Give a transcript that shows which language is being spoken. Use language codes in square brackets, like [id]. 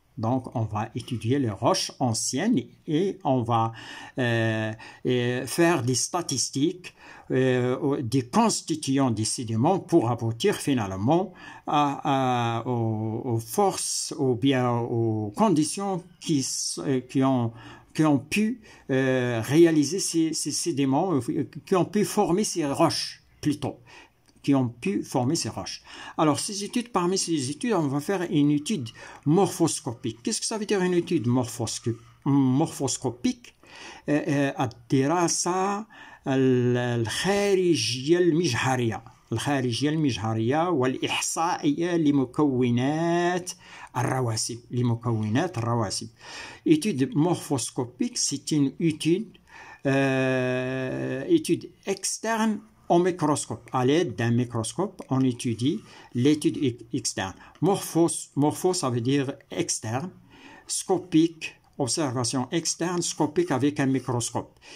[fr] Donc, on va étudier les roches anciennes et on va faire des statistiques des constituants des sédiments pour aboutir finalement aux forces ou bien aux conditions qui ont pu réaliser ces sédiments, qui ont pu former ces roches plutôt. Qui ont pu former ces roches. Alors, parmi ces études, on va faire une étude morphoscopique. Qu'est-ce que ça veut dire une étude morphoscopique? [ar] الدراسة الخارجية المجهرية والإحصائية لمكونات الرواسب. [fr] Étude morphoscopique, c'est une étude externe au microscope. À l'aide d'un microscope, on étudie l'étude externe. Morpho, ça veut dire externe. Scopique, observation externe, scopique avec un microscope.